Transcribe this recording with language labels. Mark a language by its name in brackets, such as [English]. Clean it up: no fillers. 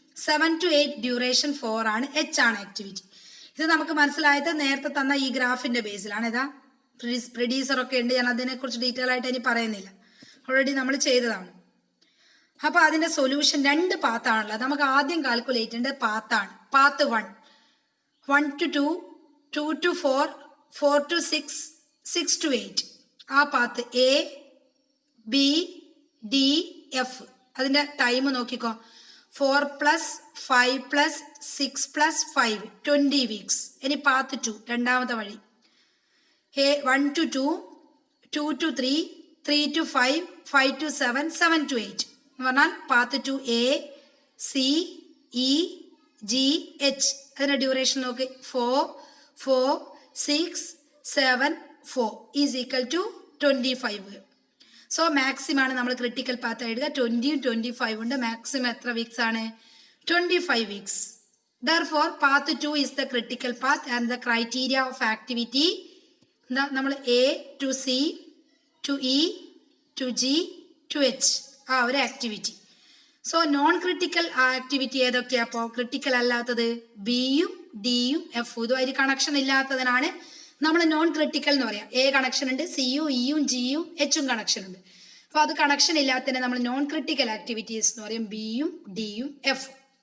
[Malayalam] 7 to 8 duration 4 ആണ്, H ആണ് activity. ഇത് നമുക്ക് മനസ്സിലായത് നേരത്തെ തന്ന ഈ ഗ്രാഫിന്റെ ബേസിലാണ്. ഇതാ പ്രൊഡ്യൂസർ ഒക്കെ ഉണ്ട്, ഞാൻ അതിനെക്കുറിച്ച് ഡീറ്റെയിൽ ആയിട്ട് ഇനി പറയുന്നില്ല, ഓൾറെഡി നമ്മൾ ചെയ്തതാണ്. അപ്പോൾ അതിന്റെ സൊല്യൂഷൻ 2 പാത്താണുള്ളത്. നമുക്ക് ആദ്യം കാൽക്കുലേറ്റ് ചെയ്യേണ്ടത് പാത്താണ്. Path 1 to 2, 2 to 4, 4 to 6, 6 to 8. ആ path A, B, D, F. അതിന്റെ ടൈം നോക്കിക്കോ. [English] 4 plus 5 plus 6 plus 5, 20 weeks. [Malayalam] ഇനി പാത്ത് 2, രണ്ടാമത്തെ വഴി. 1 to 2, 2 to 3, 3 to 5, 5 to 7, 7 to 8 എന്ന് പറഞ്ഞാൽ path 2 A, C, E, G, H. അതിൻ്റെ ഡ്യൂറേഷൻ നോക്കി. 4, 4, 6, 7, 4 is equal to 25. So maximum ആണ് നമ്മൾ ക്രിട്ടിക്കൽ പാത്ത് എഴുതുക. 20ഉം 25 ഉണ്ട്. മാക്സിമം എത്ര വീക്സ് ആണ്? 25 weeks. [English] Therefore, path 2 is the critical path and the criteria of activity നമ്മൾ A to C to E to G to H [Malayalam] ആ ഒരു activity. So non critical activity ഏതൊക്കെയാ? അപ്പോൾ ക്രിട്ടിക്കൽ അല്ലാത്തത് ബിയും ഡിയും എഫും. ഇതുമായിട്ട് കണക്ഷൻ ഇല്ലാത്തതിനാണ് നമ്മൾ നോൺ ക്രിട്ടിക്കൽ എന്ന് പറയാം. എ കണക്ഷൻ ഉണ്ട്, സിയും ഇയും ജിയും എച്ചും കണക്ഷൻ ഉണ്ട്. അപ്പോൾ അത് കണക്ഷൻ ഇല്ലാത്തതിനെ നമ്മൾ നോൺ ക്രിട്ടിക്കൽ ആക്ടിവിറ്റീസ് എന്ന് പറയും, ബിയും ഡിയും എഫും.